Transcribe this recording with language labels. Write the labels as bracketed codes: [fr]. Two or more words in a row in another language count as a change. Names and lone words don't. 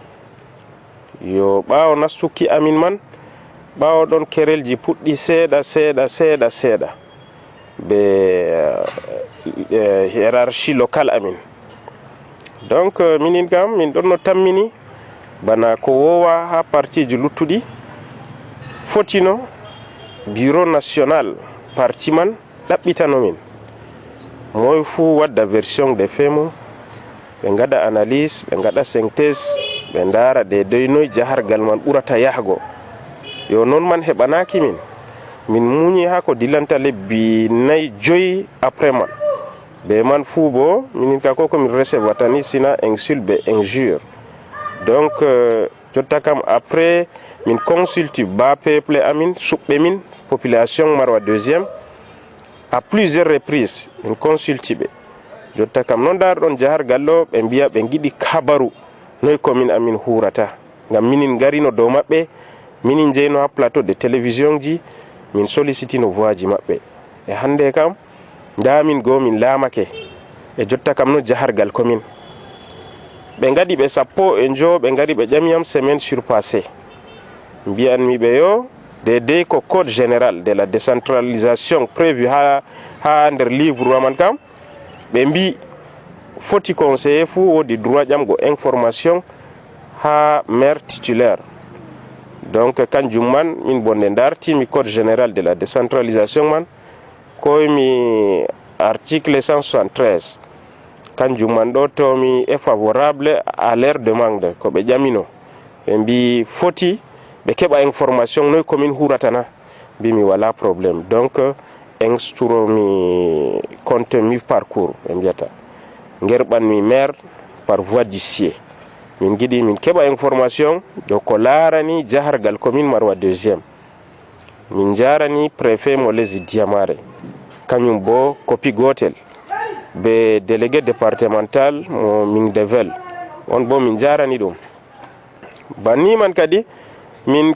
[ff] yo ɓawo nastuki amin man ɓawo ɗon kerelji puɗɗi seeɗa be [fr] hiérarchie locale [ff] amin donc minin kam min ɗon no tammini bana ko wowa ha parti ji luttuɗi fotino [fr] bureau national [ff] parti man ɗaɓɓitano min moy fu wadda [fr] version de fait [ff] mum ɓe gaɗa analyse ɓe gaɗa synthèse ɓe ndara de doynoy jahargal man ɓurata yahgo yo non man heɓanaki min muñi ha ko dillanta lebbi 4 après man be man fu bo minin ka ko min recevata ni sina insulte be injure donc jotta kam après min consulte ba peuple amin suɓɓe min population Marwa deuxiéme [fr] à plusieurs reprises [ff] min consulte ɓe jotta kam non dar ɗon jahargal ɗo ɓe mbiya ɓe giɗi kabaru noy commune amin hurata ngam minin garino dow maɓɓe minin jeyno ha [fr] plateau de télévision [ff] ji min sollicitino voix ji maɓɓe e hande kam nda min go min laamake e jotta kam no jahargal commune ɓe gaɗi ɓe 15 ɓe gari ɓe ƴamiyam semaine surpassé mbiyanmi ɓe yo dedei ko [fr] code général de la décentralisation [ff] prévu ha nder livre man kam ɓe mbi foti conseiller fu wodi droit ƴamgo information ha [fr] maire titulaire [ff] donc kanjum man min bonde dartimi [fr] code général de la décentralisation [ff] man koymi article 173 kanjum man ɗo tomi [fr] est favorable à leur demande [ff] ko ɓe ƴamino ɓe mbi foti ɓe keɓa information noy commune huratana mbimi wala probléme donc instruomi compte mi parcours ɓe mbiyata gerɓanmi maire [fr] par voie d'huissier [ff] min giɗi min keɓa information do ko laarani jahargal commune Marwa deuxiéme min jarani préfet mo lesdi Diyamare kañum bo copie gotel be [fr] délégué départemental [ff] mo Mingdevel on bo min jarani ɗum banni man kadi min